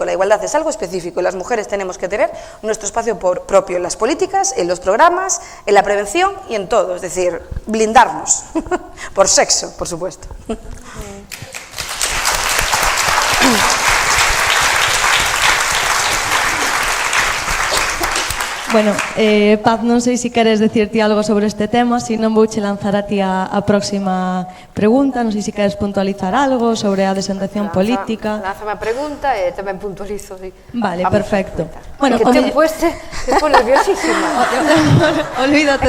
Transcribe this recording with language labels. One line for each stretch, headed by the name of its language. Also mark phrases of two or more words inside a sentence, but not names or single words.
Spanish: La igualdad es algo específico y las mujeres tenemos que tener nuestro espacio propio en las políticas, en los programas, en la prevención y en todo. Es decir, blindarnos por sexo, por supuesto. Bueno, Paz,
Galician: non sei se queres decirte algo sobre este tema, se non vouche lanzar a ti a próxima pregunta, non sei se queres puntualizar algo sobre a descentración política. Lanza unha pregunta e tamén puntualizo.
Spanish: Sí. Vale, vamos, perfecto. Bueno,
Galician: que tempo este,
Spanish: me pone nerviosísima.
Galician: Olvídate do